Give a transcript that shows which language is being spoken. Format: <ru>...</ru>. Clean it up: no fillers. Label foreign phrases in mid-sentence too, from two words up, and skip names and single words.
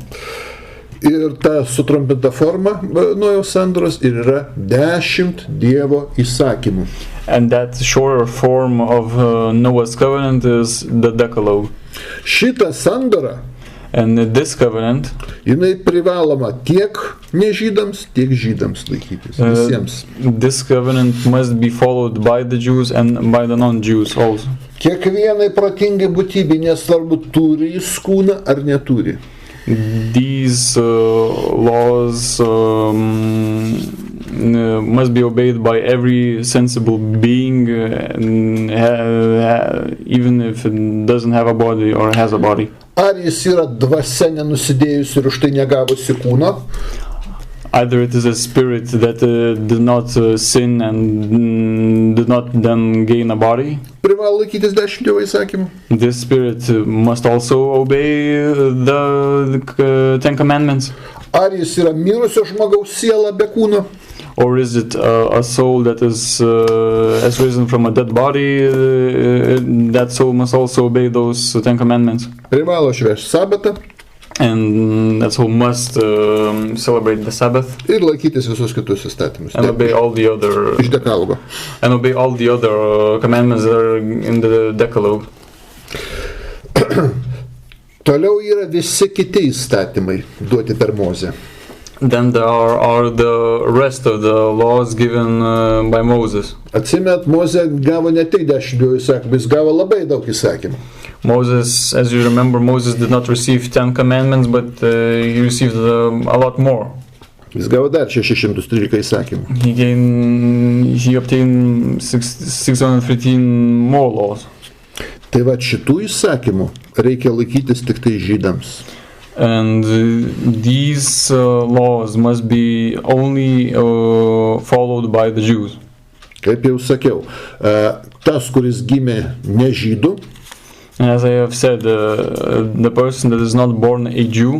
<lt>Ir ta sutrumpinta forma Nojaus sandoros ir yra 10 Dievo įsakymų.</lt> <en>And that shorter form of Noah's covenant is the Decalogue.</en> <lt>Šita sandora,</lt> <en>and this covenant,</en> <lt>jinai privaloma tiek nežydams, tiek žydams laikytis. Visiems.</lt> <en>This covenant must be followed by the Jews and by the non-Jews also.</en> <lt>Kiekvienai protingai būtybei, nesvarbu, turi jis kūną ar neturi.</lt> <en>These laws must be obeyed by every sensible being, even if it doesn't have a body or has a body.</en> <lt>Ar jis yra dvasia nenusidėjusi ir už tai negavusi kūno?</lt> <en>Either it is a spirit that did not sin and did not then gain a body.</en> <lt>Privalo laikytis 10 Dievo įsakymų.</lt> <en>This spirit must also obey the 10 commandments.</en> <lt>Ar jis yra mirusio žmogaus siela be kūno?</lt> <en>Or is it a soul that is has risen from a dead body? That soul must also obey those 10 commandments.</en> <lt>Privalo švęsti sabatą.</lt> <en>And that soul must celebrate the Sabbath.</en> <lt>Ir laikytis visus kitus įstatymus.</lt> <en>And obey all the other.</en> <lt>Iš Dekalogo.</lt> <en>And obey all the other commandments that are in the Decalogue.</en> <lt>Toliau yra visi kiti įstatymai duoti per Mozę.</lt> <en>Then there are the rest of the laws given by Moses.</en> <lt>Atsimet, Mozė gavo ne tik 10 Dievo įsakymų, jis gavo labai daug įsakymų.</lt> <en>Moses, as you remember, Moses did not receive 10 commandments, but he received a lot more.</en> <lt>Jis gavo dar 613 įsakymų.</lt> <en>He obtained 613 more laws.</en> <lt>Tai va šitų įsakymų reikia laikytis tik tai žydams.</lt> <en>And these laws must be only followed by the Jews.</en> <lt>Kaip jau sakiau, tas, kuris gimė ne žydų,</lt> <en>and as I have said, the person that is not born a Jew,</en>